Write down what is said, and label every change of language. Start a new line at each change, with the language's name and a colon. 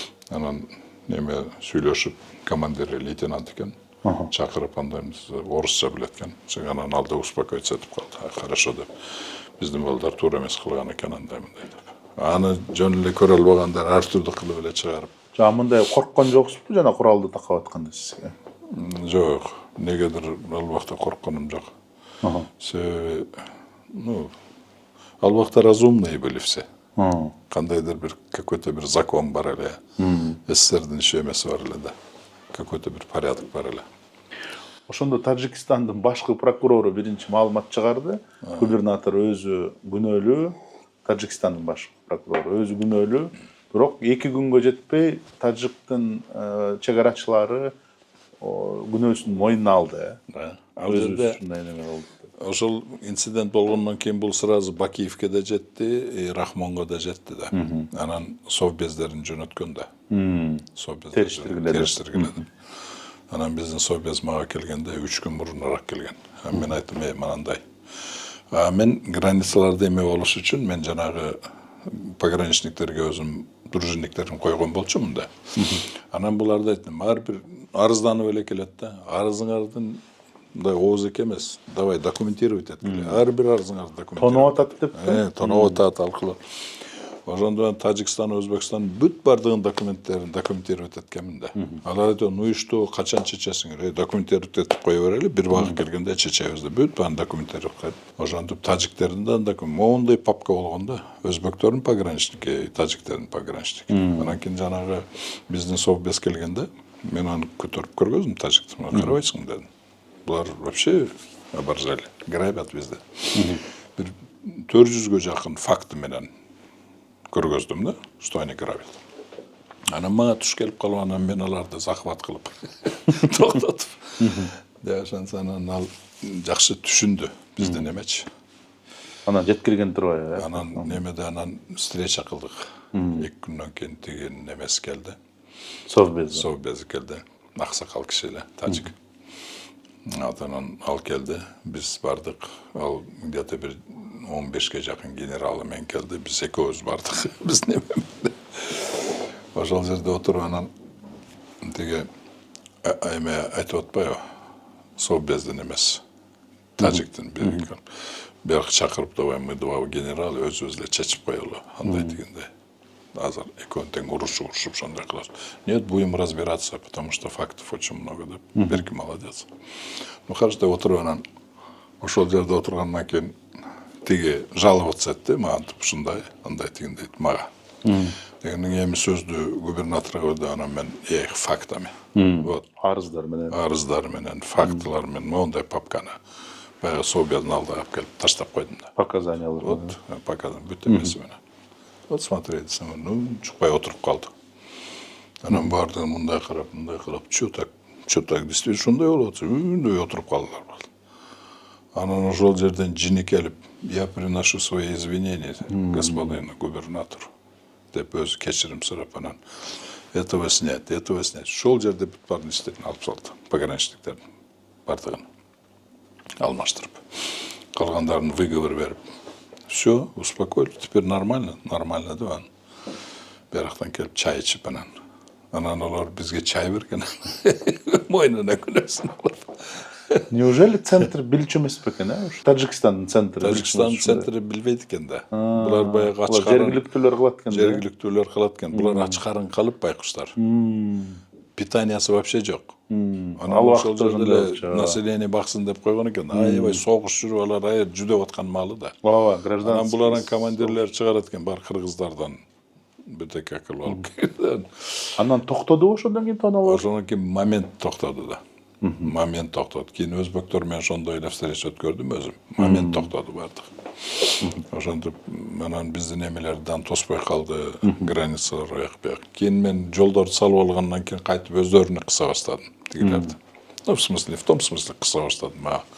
Kyrgyz: Анан неме сүйлөшүп, командир лейтенант экен. Чакырып андайбыз, орусча билет экен. Анан алды успокоиться этип калды. Хорошо деп. Биздин балдар туура эмес кылган экен андай-мындай деп. Аны жөн эле көрө албагандар ар түрдүү кылып эле чыгарып. Жана мындай корккон жоксузбу жана куралды такап атканда сизге? Жок, негедир ал убакта коркконум жок. Себеби, ал убакта
Russian: разумные были все.
Kyrgyz: Кандайдыр бир какой-то бир закон бар эле. СССРдин иши эмеси бар эле да. Какой-то бир порядок бар эле. Ошондо Тажикстандын башкы прокурору биринчи маалымат чыгарды. Губернатор өзү күнөөлүү, Тажикстандын башкы прокурору өзү күнөөлүү. Бирок 2 күнгө жетпей Тажиктин чегарачылары күнөөсүн мойнуна алды. Ал жерде ошол инцидент болгондон кийин бул сразу Бакиевке да жетти, Рахмонго да жетти да. Анан совбездерин жөнөткөн да. Териштиргиле. Анан биздин совбез мага келгенде 3 күн мурунураак келген. Мен айттым, манандай. Мен границаларда эме болуш үчүн мен жанагы пограничниктерге өзүм дружинниктерин койгон болчумун да. Анан буларды айттым, ар бир арызданып эле келет да. Арызыңардын мындай ооз эмес.
Russian: Давай документировать эткиле.
Kyrgyz: Ар бир арызыңарды документировать. Тоноп атат деп. Тоноп атат алкылап. Ошондон Тажикстан, Өзбекстан бүт бардыгын документировать эткенмин да. Алар айтты,
Russian: ну и что,
Kyrgyz: качан чечесиңер? Документировать этип кое берели, бир багы келгенде чечебиз деп бүт баарын документировать кылып. Ошентип тажиктердин да моундай папка болгон да. Өзбектердин пограничники, тажиктердин пограничники. Анан кийин жанагы биздин совбез келгенде мен аны көтөрүп көргөздүм тажикти. Карабайсың дедим.
Russian: Булар вообще оборзели, грабят бизди.
Kyrgyz: Бир 400гө жакын факты менен көргөздүм да,
Russian: что они грабят.
Kyrgyz: Анан мага туш келип калып, анан мен аларды захват кылып токтотуп. Ошонсанан ал жакшы түшүндү биздин эмечи. Анан жеткирген турбайбы? Анан немеде анан встреча кылдык. 2 күндөн кийин тигин немеси келди. Совбези келди. Аксакал киши эле, тажик. Анан ал келди, биз бардык. Ал где-то бир 15ге жакын генералы менен келди. Биз экөөбүз бардык. Биз немеде. Ошол жерде отуруп анан тиги эме айтып атпайбы? Совбездин эмеси. Тажиктин бирок чакырып
Russian: давай мы два генерал
Kyrgyz: өзүбүз эле чечип коелу. Андай дегенде. Азыр экөөнү тең урушуп ошондой кылат.
Russian: Нет, будем разбираться, потому что фактов очень много, деп.
Kyrgyz: Берки молодец.
Russian: Ну хорошо,
Kyrgyz: деп отуруп анан ошол жерде отургандан кийин тиги жаловаться этти, мага ушундай, андай деген дейт мага. Дегенден эми сөздү губернаторго берди, анан мен фактами. Вот. Арыздар менен, фактылар менен мондай папканы баягы Совбездин алдыга алып келип таштап койдум да. Показаниялар. Вот, показаниялар бүт эмеси менен.
Russian: Вот смотри
Kyrgyz: десем, ну чукпай отуруп калдык. Анан бардыгы мындай карап,
Russian: чё так, действительно
Kyrgyz: ушундай болуп атса, үндөй отуруп калдылар. Анан ошол жерден жини келип,
Russian: я приношу свои извинения господину губернатору
Kyrgyz: деп өзү кечирим сурап анан
Russian: этого снять.
Kyrgyz: Ошол жерде бүт бардын иштерин алып салды, пограничниктердин бардыгын алмаштырып. Калгандарын выговор берип.
Russian: Все, успокоили, теперь нормально
Kyrgyz: деп анан. Бирактан келип чай ичип анан. Анан алар бизге чай берген. Мойнуна күнөсүн алып. Неужели центр билчү эмес бекен, Тажикстандын центри? Тажикстандын центри билбейт экен да. Булар баягы ач жергиликтүүлөр кылат экен. Жергиликтүүлөр кылат экен. Булар ач карын калып байкуштар. Питаниясы вообще жок. Анан ошол жерде население баксын деп койгон экен. Аябай согуш жүрүп алар жүдөп аткан маалы да. Ооба, гражданский. Анан булардын командирлери чыгарат экен, бар кыргыздардан. Бирдеке кылып алып. Анан токтодубу ошондон кийин тоноолор? Ошондон кийин момент токтоду да. Момент токтоду. Кийин өзбектер менен ошондой эле встреча өткөрдүм өзүм. Момент токтоду бардык. Ошентип анан биздин эмелерден тоспой калды, границалар аяк-бияк. Кийин мен жолдорду салып алгандан кийин кайтып өздөрүнө кыса баштадым тигилерди.
Russian: Ну, в том смысле
Kyrgyz: кыса баштадым.